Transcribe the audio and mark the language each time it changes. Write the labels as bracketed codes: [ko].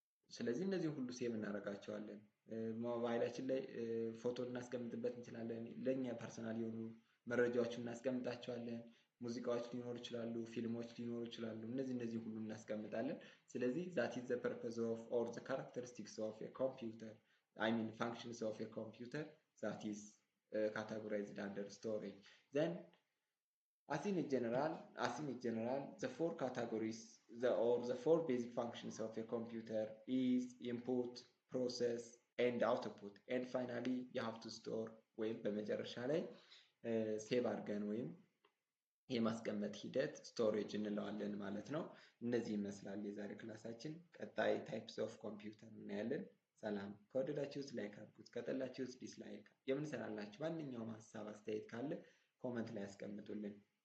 [am] ስለዚህ እነዚህ ሁሉ ሴቭ እናደርጋቸዋለን። ሞባይላችን ላይ ፎቶ ልናስቀምጥበት እንችላለን፣ ለኛ ፐርሰናል የሆኑ መረጃዎችን እናስቀምጣቸዋለን። ሙዚቃዎች ሊኖሩ ይችላሉ፣ ፊልሞች ሊኖሩ ይችላሉ። እነዚህ ሁሉ እናስቀምጣለን። ስለዚህ [en] that is the purpose of or the characteristics of a computer, I mean functions of a computer that is categorized under storage. Then as in general the four categories the four basic functions of a computer is input, process and output, and finally you have to store [am] ወይም በመጨረሻ ላይ ሴቭ አድርገን ወይም የማስቀመጥ ሂደት ስቶሬጅ እንለዋለን ማለት ነው። እነዚህ ይመስላል የዛሬ ክላሳችን። ቀጣይ ታይፕስ ኦፍ ኮምፒውተር እናያለን። ሰላም። ከወደዳችሁት ላይክ አድርጉት፣ ከጠላችሁት ዲስላይክ። የምንሰራላችሁ ማንኛውም ሀሳብ አስተያየት ካለ ኮመንት ላይ ያስቀምጡልን።